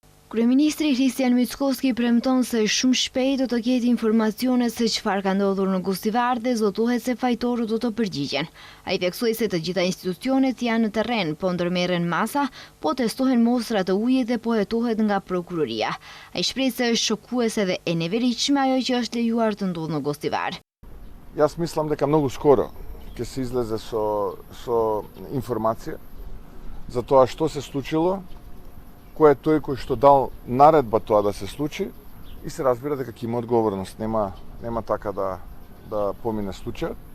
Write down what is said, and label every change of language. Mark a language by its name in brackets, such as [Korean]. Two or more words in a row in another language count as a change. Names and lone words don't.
[Albanian] Kryeministri Kristian Mickoski premton se shumë shpejt do të ketë informacione se çfarë ka ndodhur në Gostivar dhe zotohet se fajtorët do të përgjigjen. Ai theksoi se të gjitha institucionet janë në terren, po ndërmerren masa, po testohen mostra të ujit dhe po hetohet nga prokuroria. Ai shpreh se është shokuese dhe e neveritshme ajo që është lejuar të ndodhë në Gostivar. [Macedonian] Јас мислам дека многу скоро ќе се излезе со информација за тоа што се случило, кој е тој кој што дал наредба тоа да се случи и се разбира дека ќе има одговорност, нема така да помине случајот.